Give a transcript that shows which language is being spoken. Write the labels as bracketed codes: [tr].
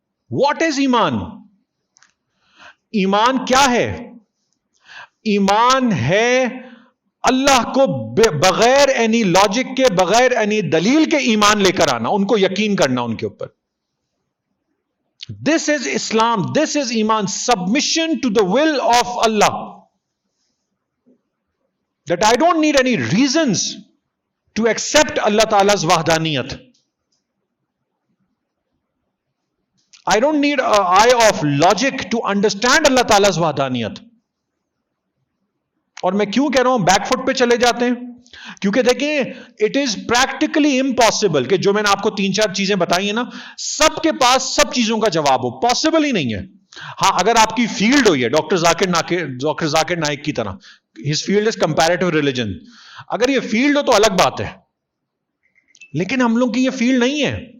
[en] What is ایمان؟ [ur] ایمان کیا ہے؟ ایمان ہے اللہ کو بغیر اینی لاجک کے, بغیر اینی دلیل کے ایمان لے کر آنا, ان کو یقین کرنا ان کے اوپر. [en] This is Islam. This is Iman. Submission to the will of Allah. That I don't need any reasons to accept Allah Ta'ala's wahdaniyat. I don't need an eye of logic to understand Allah Ta'ala's wahdaniyat. [ur] اور میں کیوں کہہ رہا ہوں back foot پہ چلے جاتے ہیں؟ کیونکہ دیکھیں [en] it is practically impossible [ur] کہ جو میں نے آپ کو 3-4 چیزیں بتائی ہیں نا، سب کے پاس سب چیزوں کا جواب ہو، پاسبل ہی نہیں ہے. ہاں اگر آپ کی فیلڈ ہوئی ہے ڈاکٹر ذاکر نائک کی طرح، [en] his field is comparative religion, [ur] اگر یہ فیلڈ ہو تو الگ بات ہے، لیکن ہم لوگ کی یہ فیلڈ نہیں ہے.